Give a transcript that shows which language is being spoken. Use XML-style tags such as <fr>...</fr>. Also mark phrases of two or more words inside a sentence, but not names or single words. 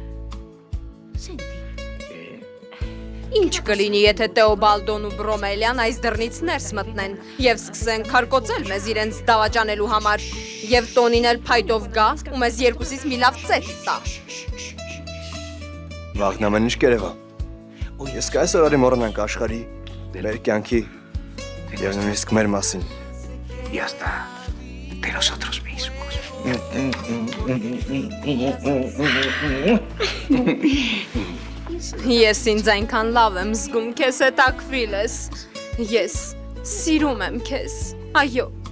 <hy>Ինչ կլինի, եթե Տեոբալդոն ու Բրոմելյան այս դռնից ներս մտնեն և սկսեն քարկոծել մեզ իրենց դավաճանելու համար և տոնին էլ փայտով գա ու մեզ երկուսից մի լավ ծեծ տա։ Վաղն ամեն ինչ կերևա։ Ես կայսօր արի մոռանանք աշխարհի, մեր կյանքի և նույնիսկ մեր մասին։</hy> <es>Y hasta de nosotros mismos.</es> <hy>Ես ինձ այնքան լավ եմ զգում քեզ հետ Ակվիլես։ Ես սիրում եմ քեզ։ Այո։</hy>